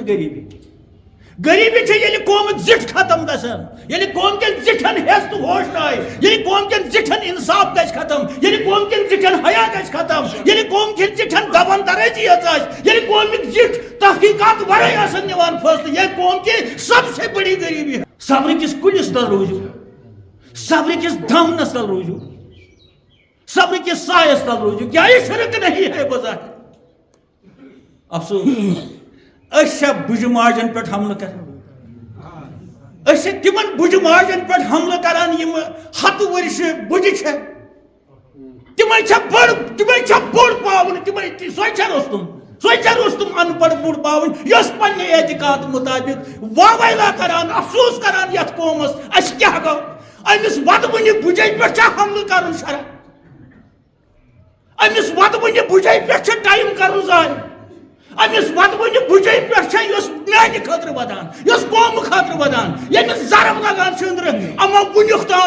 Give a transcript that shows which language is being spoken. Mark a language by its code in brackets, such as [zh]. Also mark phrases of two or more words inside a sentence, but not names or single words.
[ks] غریبی غریبی چھ ییٚلہِ قومٕکۍ زِٹھ ختم گژھن ییٚلہِ قوم کٮ۪ن زِٹھن ہیس تہٕ ہوش نایہِ ییٚلہِ قوم کٮ۪ن زِٹھن انصاف گژھِ ختم ییٚلہِ قوم کٮ۪ن زِٹھن حیا گژھِ ختم ییٚلہِ قوم کٮ۪ن زِٹھن زبان درٲزی یٲژ آسہِ ییٚلہِ قومٕکۍ زِٹھ تحقیقات ورٲے آسن نِوان فٲصلہٕ [ur] یہ قوم کی سب سے بڑی غریبی ہے [ks] صبر کس کُلِس تل روٗزِو صبر کس دامنس تل روٗزِو صبر کس سایس تل روٗزِو [ur] کیا یہ شرک نہیں ہے بظاہر [ks] افسوس أسۍ چھا بُجہِ ماجن پٮ۪ٹھ حملہٕ کران أسۍ چھا تِمن بُجہِ ماجن پٮ۪ٹھ حملہٕ کران یِم ہتہٕ ؤرشہِ بُجہِ چھےٚ تِمے چھا بوٚڑ پاوُن تِمے سۄے چھا رُستُم ان پڑھ بوٚڑ پاوُن یۄس پننہِ اعتقاد مطابق واویلا کران افسوس کران یتھ قومس اَسہِ کیٛاہ گوٚو أمِس وَدوٕنہِ بُجے پٮ۪ٹھ چھا حملہٕ کرُن شرع أمِس وَدوٕنہِ بُجے پٮ۪ٹھ چھا ٹایم کرُن ضایع أمِس وَدوٕنہِ بُجے پٮ۪ٹھ چھا یۄس میانہِ خٲطرٕ ودان یۄس قومہٕ خٲطرٕ ودان ییٚمِس ضرب لگان چھِ أنٛدرٕ اما وُنیُک تام